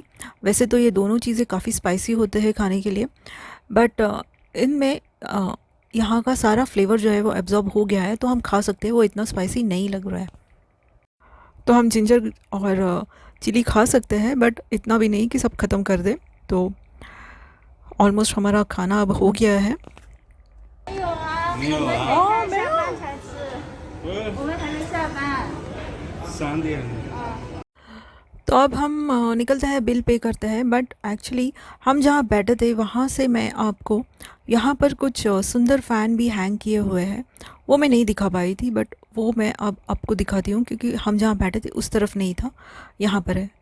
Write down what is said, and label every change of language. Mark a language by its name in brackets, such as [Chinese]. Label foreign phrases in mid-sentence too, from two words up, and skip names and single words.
[Hindi] वैसे तो ये दोनों चीज़ें काफ़ी स्पाइसी होते हैं खाने के लिए, बट इनमें यहाँ का सारा फ्लेवर जो है वो एब्जॉर्ब हो गया है, तो हम खा सकते हैं, वो इतना स्पाइसी नहीं लग रहा है। तो हम जिंजर और चिली खा सकते हैं, बट इतना भी नहीं कि सब ख़त्म कर दे। तो ऑलमोस्ट हमारा खाना अब हो गया है। [Chinese] 没有啊，哦，没有。下班才吃，我们还没下班。 3点。 [Hindi] तो अब हम निकलते हैं, [English] bill pay [Hindi] करते हैं, [English] but actually [Hindi] हम जहाँ बैठे थे वहाँ से मैं आपको यहाँ पर कुछ सुंदर फ़ैन भी हैंग किए हुए हैं, वो मैं नहीं दिखा पाई थी, बट वो मैं अब आपको दिखाती हूँ क्योंकि हम जहाँ बैठे थे उस तरफ नहीं था, यहाँ पर है।